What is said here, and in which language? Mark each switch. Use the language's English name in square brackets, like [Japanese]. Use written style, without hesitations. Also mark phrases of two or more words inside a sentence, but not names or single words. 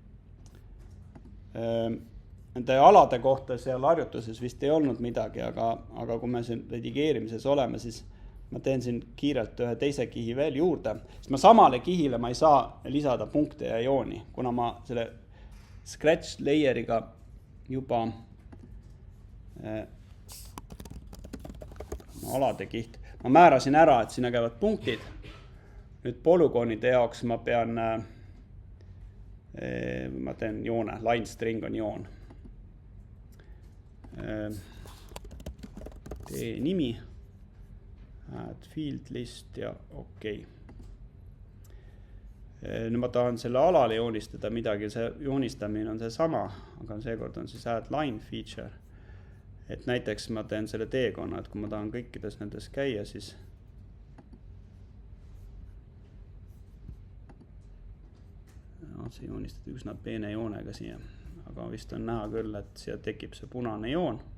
[Estonian] Nende alade kohta seal harjutuses vist ei olnud midagi, aga kui me siin redigeerimises oleme, siis ma teen siin kiirelt ühe teise kihi veel juurde, sest ma samale kihile ma ei saa lisada punkte ja jooni, kuna ma selle Scratch layeriga juba alade kiht. Ma määrasin ära, et sinna käivad punktid. Nüüd polügoonide jaoks ma pean, ma teen joone, [English] line string [Estonian] on joon. Tee nimi, [English] add field list [Estonian] ja okei. Nüüd ma tahan selle alale joonistada midagi, see joonistamine on see sama, aga seekord on siis [English] add line feature. [Estonian] Et näiteks ma teen selle teekonna, et kui ma tahan kõikides nendes käia, siis see joonistada üsna peene joonega siia, aga vist on näha küll, et siia tekib see punane joon.